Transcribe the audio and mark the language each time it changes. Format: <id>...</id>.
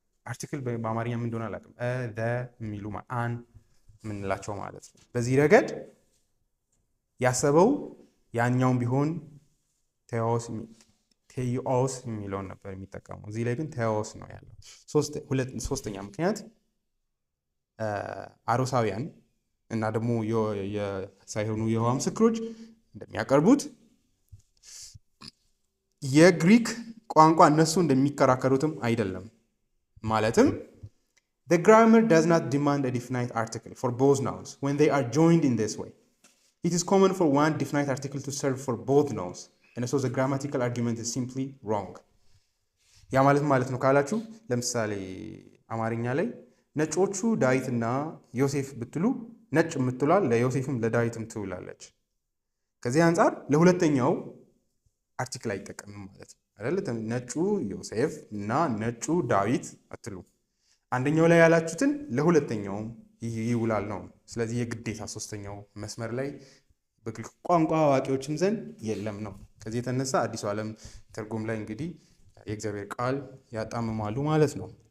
<am>አርቲክል በአማርኛ ምን እንደሆነ አላውቅም። የሚሉ አን የምንላቸው ማለት ነው። በዚህ ረገድ ያሰበው ያኛውን ቢሆን ቴዎስ የሚለውን ነበር የሚጠቀመው። እዚህ ላይ ግን ቴዎስ ነው ያለው። ሶስተኛ ምክንያት አሮሳውያን እና ደግሞ ሳይሆኑ የይሖዋ ምስክሮች እንደሚያቀርቡት የግሪክ ቋንቋ እነሱ እንደሚከራከሩትም አይደለም። ማለትም</am> <en>the grammar does not demand a definite article for both nouns when they are joined in this way. It is common for one definite article to serve for both nouns, and so the grammatical argument is simply wrong.</en> <am>ያ ማለት ነው ካላችሁ ለምሳሌ አማርኛ ላይ ነጮቹ ዳዊትና ዮሴፍ ብትሉ ነጭ የምትሏል ለዮሴፍም ለዳዊትም ትውላለች። ከዚህ አንፃር ለሁለተኛው አርቲክል አይጠቀምም ማለት ነው አይደል? ነጩ ዮሴፍ እና ነጩ ዳዊት አትሉ። አንደኛው ላይ ያላችሁትን ለሁለተኛውም ይውላል ነው። ስለዚህ የግዴታ ሶስተኛው መስመር ላይ በግሪክ ቋንቋ አዋቂዎችም ዘንድ የለም ነው። ከዚህ የተነሳ አዲሱ ዓለም ትርጉም ላይ እንግዲህ የእግዚአብሔር ቃል ያጣምማሉ ማለት ነው።</am>